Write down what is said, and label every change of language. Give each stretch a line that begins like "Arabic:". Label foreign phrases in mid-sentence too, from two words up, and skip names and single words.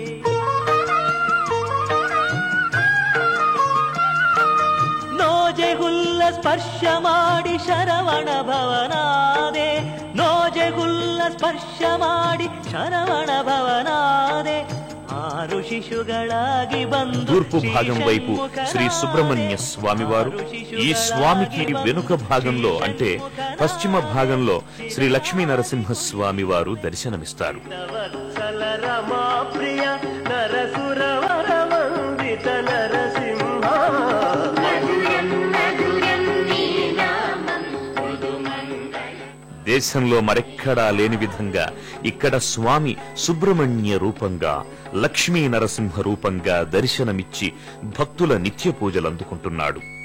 Kannada: ನೋಜೆ ಹುಲ್ಲ ಸ್ಪರ್ಶ ಮಾಡಿ ಶರವಣ ಭವನಾದೆ, ನೋಜೆ ಹುಲ್ಲ ಸ್ಪರ್ಶ ಮಾಡಿ ಶರವಣ ಭವನಾದೆ, ಆ ಆರು ಶಿಶುಗಳಾಗಿ ಬಂದು
Telugu: తూర్పు భాగం వైపు శ్రీ సుబ్రహ్మణ్య స్వామివారు, ఈ స్వామికి వెనుక భాగంలో అంటే పశ్చిమ భాగంలో శ్రీ లక్ష్మీ నరసింహ స్వామి వారు దర్శనమిస్తారు. దేశంలో మరెక్కడా లేని విధంగా ఇక్కడ స్వామి సుబ్రహ్మణ్య రూపంగా, లక్ష్మీ నరసింహ రూపంగా దర్శనమిచ్చి భక్తుల నిత్య పూజలందుకుంటున్నాడు.